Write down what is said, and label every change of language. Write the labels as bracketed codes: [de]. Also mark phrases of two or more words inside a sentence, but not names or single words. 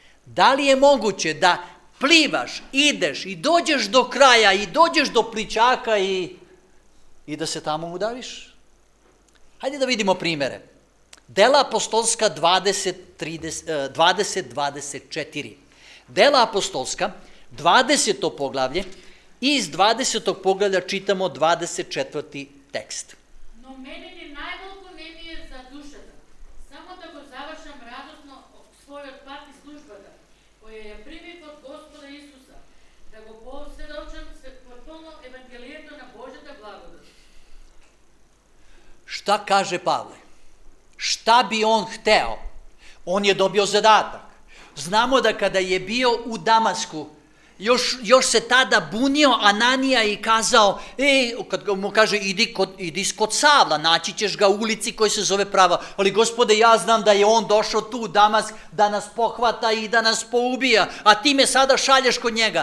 [sr] Da li je moguće da plivaš, ideš i dođeš do kraja i dođeš do plićaka i da se tamo udaviš? Hajde da vidimo primere. Dela apostolska 20:24. Dela apostolska, 20. poglavlje, i iz 20. poglavlja čitamo 24. tekst. [mk] Но мене ни најмалку не ми е за душата, само да го завршам радосно својот пат и службата, која ја примив од Господа Исуса, да го посведочам потполно Евангелието на Божјата благодат. [sr] Šta kaže Pavle? Šta bi on hteo? On je dobio zadatak. Znamo da kada je bio u Damasku, još se tada bunio Ananija i kazao, kad mu kaže idi kod Savla, naći ćeš ga u ulici koji se zove Prava, ali Gospode, ja znam da je on došao tu u Damask da nas pohvata i da nas poubija, a ti me sada šalješ kod njega.